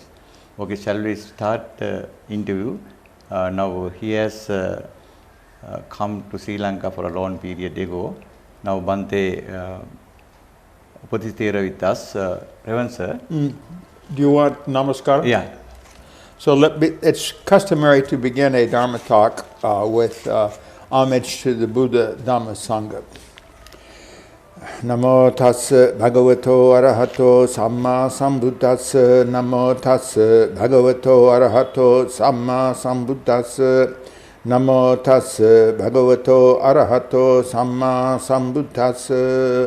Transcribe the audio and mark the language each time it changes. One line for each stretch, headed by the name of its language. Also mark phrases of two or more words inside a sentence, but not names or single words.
English: Okay, shall we start the interview? Now he has come to Sri Lanka for a long period ago. Now Bante Upali Thero with us. Revan sir. Do you want namaskar? Yeah. So it's customary to begin a Dharma talk with homage to the Buddha Dhamma Sangha.
Pali: Namo tassa bhagavato arahato samma sambuddhassa. Namo tassa bhagavato arahato samma sambuddhassa. Namo tassa bhagavato arahato samma sambuddhassa.